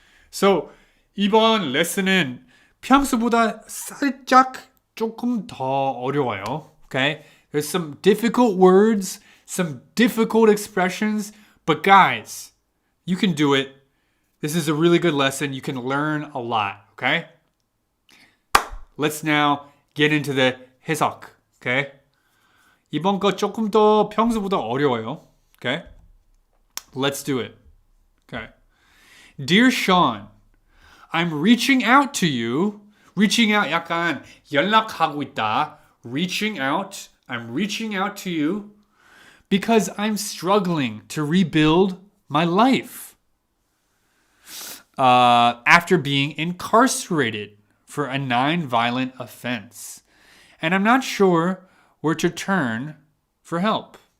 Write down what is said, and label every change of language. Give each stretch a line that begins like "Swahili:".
Korean: So, 이번 레슨은 평소보다 살짝 조금 더 어려워요.
English: Okay? There's some difficult words, some difficult expressions, but guys, you can do it. This is a really good lesson. You can learn a lot. Okay? Let's now get into the 해석. Okay?
Korean: 이번 거 조금 더 평소보다 어려워요.
English: Okay? Let's do it. Okay. Dear Sean, I'm reaching out to you.
Korean: Reaching out 약간 연락하고 있다.
English: I'm reaching out to you because I'm struggling to rebuild my life after being incarcerated for a non-violent offense. And I'm not sure where to turn for help.